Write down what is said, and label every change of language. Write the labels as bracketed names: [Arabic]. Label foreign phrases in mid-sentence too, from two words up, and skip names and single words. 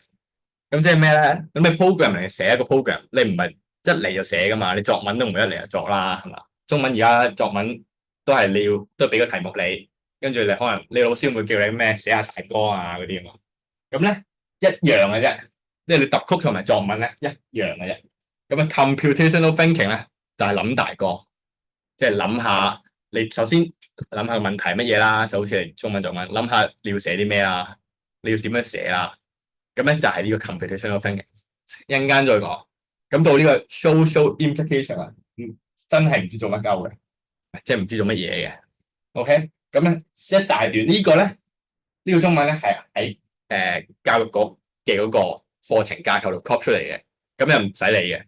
[Cantonese] 咁即係咩咧？咁你 program 嚟寫一個 program，你唔係一嚟就寫噶嘛？你作文都唔會一嚟就作啦，係嘛？中文而家作文都係你要都俾個題目你，跟住你可能你老師會叫你咩寫下大綱啊嗰啲啊嘛。咁咧一樣嘅啫，即係你揼曲同埋作文咧一樣嘅啫。咁啊 [English] computational thinking [Cantonese] 咧就係諗大綱，即係諗下你首先諗下問題乜嘢啦，就好似你中文作文諗下你要寫啲咩啦，你要點樣寫啦。咁咧就係呢個 [English] computational thinking， [Cantonese] 一陣間再講。咁到呢個 [English] social implication [Cantonese] 啊，真係唔知做乜鳩嘅，即係唔知做乜嘢嘅。OK，咁咧一大段呢個咧，呢個中文咧係喺教育局嘅嗰個課程架構度 copy 出嚟嘅，咁又唔使理嘅。